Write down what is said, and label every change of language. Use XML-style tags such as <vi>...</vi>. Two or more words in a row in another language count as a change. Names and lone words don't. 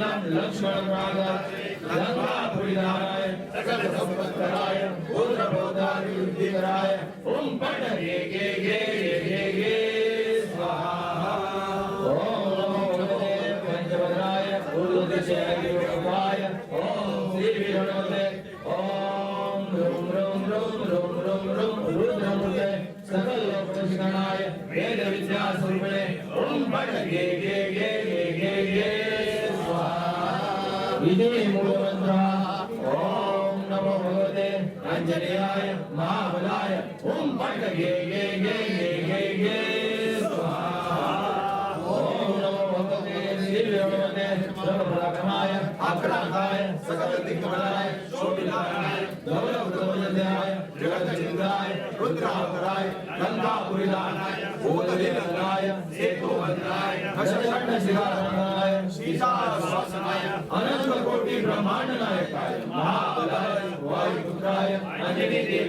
<sa>लक्ष्मण लंकापुरीधाराय सकल संपत्कराय पुत्रबोधाय युद्धिकराय ओम पट गे गे गे गे गे स्वाहा ओम नमो भगवते पंचवदनाय ऊर्ध्वदिशाय ओम श्री विष्णुते ओम ह्रूं ह्रूं ह्रूं ह्रूं ह्रूं ह्रूं रुद्रमूर्ते सकल लोकशिखराय वेद विद्या स्वरूपिणे ओम पट गे गे गे गे गे गे स्वाहा इति मूलमन्त्रः ओम नमो भगवते आञ्जनेयाय महाबलाय ओम पट गे गे गे गे गे गे स्वाहा ओम नमो भगवते श्रीविष्णुते सर्वपराक्रमाय आक्रांताय सकल दिग्बलाय शोभिताय गौरवप्रभुजनाय जगज्जिताय रुद्रावताराय लंकापुरीधाराय भूतदेवनाय सेतुवदनाय दशकण्ठशिखाधराय सीताश्वासनाय अनंतकोटि ब्रह्मांड नायकाय महाबलाय वायुपुत्राय अंजनी देवी</sa>